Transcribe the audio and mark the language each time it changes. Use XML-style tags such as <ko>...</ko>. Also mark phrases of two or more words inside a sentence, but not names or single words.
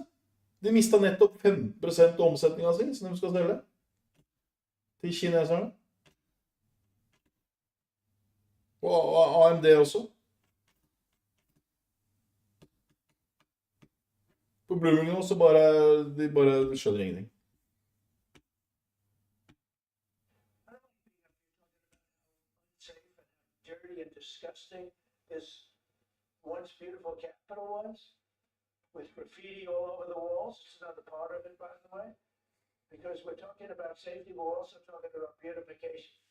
<no>De mista nettopp 15% av omsetninga si, som de skal selge til kineserne. Og AMD også. På Bloomberg nå så de bare skjønner ingenting.</no> <en>Dirty and disgusting this once beautiful Capitol was, with graffiti all over the walls. It's another part of it, by the way, because we're talking about safety, but we're also talking about beautification.</en>